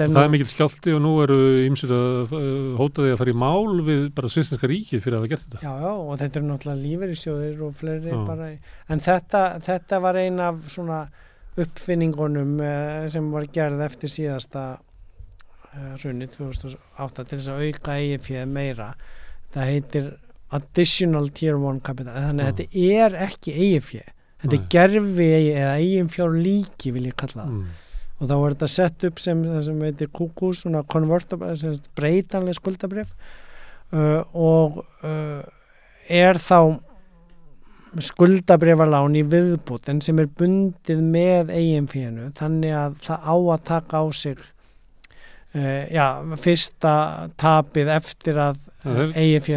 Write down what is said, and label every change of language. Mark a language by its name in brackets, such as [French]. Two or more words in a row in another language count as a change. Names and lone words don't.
[Icelandic] er mikill skjálfti og nú eru ýmsir að hóta því að fara í mál við bara svisneska ríkið fyrir að hafa gert þetta og þetta eru náttúrulega lífeyrissjóðir og fleiri bara en þetta var ein af svona uppfinningunum sem var gerð eftir síðasta hrunið 2008 til þess að auka eigið meira það heitir [English] additional tier 1 capital [Icelandic] þannig að þetta er ekki eigið þetta er gerfi eða eigin fjár líki vil ég kalla það og þá var þetta sett upp sem heitir KUKU, svona convertible, breytanleg skuldabréf og er þá skuldabréfalán í viðbót en sem er bundið með eiginfénu þannig að það á að taka á sig fyrsta tapið eftir að eigið fjár